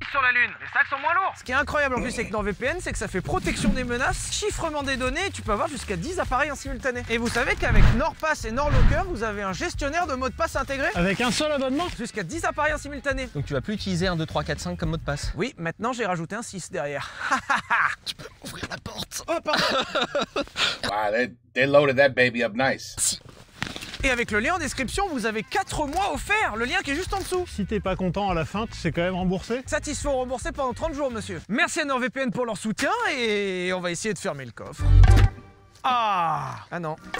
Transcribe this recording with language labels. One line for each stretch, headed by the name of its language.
French: sur la Lune, les sacs sont moins lourds. Ce qui est incroyable en plus avec NordVPN, c'est que ça fait protection des menaces, chiffrement des données, et tu peux avoir jusqu'à 10 appareils en simultané. Et vous savez qu'avec NordPass et NordLocker, vous avez un gestionnaire de mots de passe intégré. Avec un seul abonnement? Jusqu'à 10 appareils en simultané. Donc tu vas plus utiliser 1, 2, 3, 4, 5 comme mot de passe. Oui, maintenant j'ai rajouté un 6 derrière. Tu peux ouvrir la porte. Oh, pardon.
English: Wow, they loaded that baby up nice.
French: Et avec le lien en description, vous avez 4 mois offerts. Le lien qui est juste en dessous. Si t'es pas content à la fin, tu sais quand même rembourser? Satisfait ou remboursé pendant 30 jours, monsieur. Merci à NordVPN pour leur soutien et on va essayer de fermer le coffre. Ah non.